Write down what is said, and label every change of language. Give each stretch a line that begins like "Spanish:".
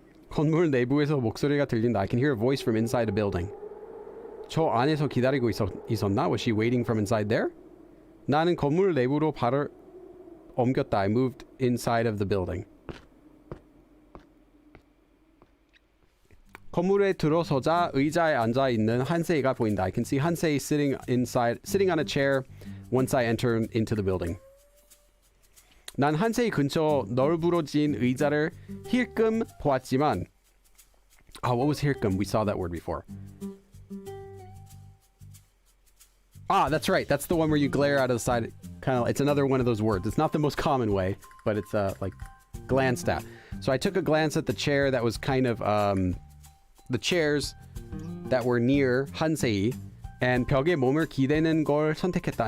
Korean: 건물 내부에서 목소리가 들린다.
English: I can hear a voice from inside the building.
Korean: 저 안에서 기다리고 있었나?
English: Was she waiting from inside there?
Korean: 나는 건물 내부로 발을 옮겼다.
English: I moved inside of the building.
Korean: 건물에 들어서자 의자에 앉아 있는 한세이가 보인다.
English: I can see Hansei sitting on a chair once I enter into the building.
Korean: 난 한세이 근처 널브러진 의자를 힐끔 보았지만
English: what was 힐끔? We saw that word before. That's right. That's the one where you glare out of the side. It's another one of those words. It's not the most common way, but it's like glanced at. So I took a glance at the chair that was kind of the chairs that were near Hansei, and
Korean: 벽에 몸을 기대는 걸 선택했다.